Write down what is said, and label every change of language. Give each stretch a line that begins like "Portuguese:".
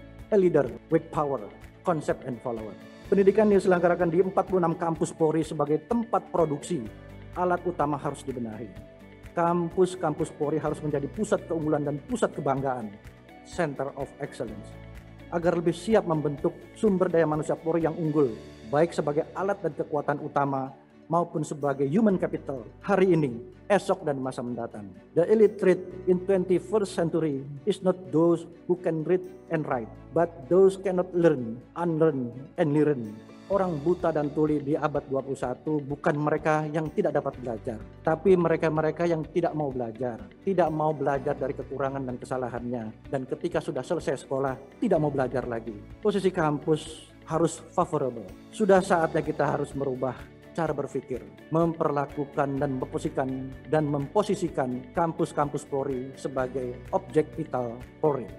English: A leader with power, concept and follower.
Indonesian: Pendidikan yang diselenggarakan di 46 kampus Polri sebagai tempat produksi alat utama harus dibenahi. Kampus-kampus Polri harus menjadi pusat keunggulan dan pusat kebanggaan, Center of Excellence, agar lebih siap membentuk sumber daya manusia Polri yang unggul, baik sebagai alat dan kekuatan utama maupun sebagai human capital hari ini, esok, dan masa mendatang.
English: The illiterate in 21st century is not those who can read and write, but those cannot learn, unlearn, and learn.
Indonesian: Orang buta dan tuli di abad 21 bukan mereka yang tidak dapat belajar, tapi mereka-mereka yang tidak mau belajar dari kekurangan dan kesalahannya, dan ketika sudah selesai sekolah, tidak mau belajar lagi. Posisi kampus harus favorable. Sudah saatnya kita harus merubah cara berpikir, memperlakukan dan memposisikan kampus-kampus Polri sebagai objek vital Polri.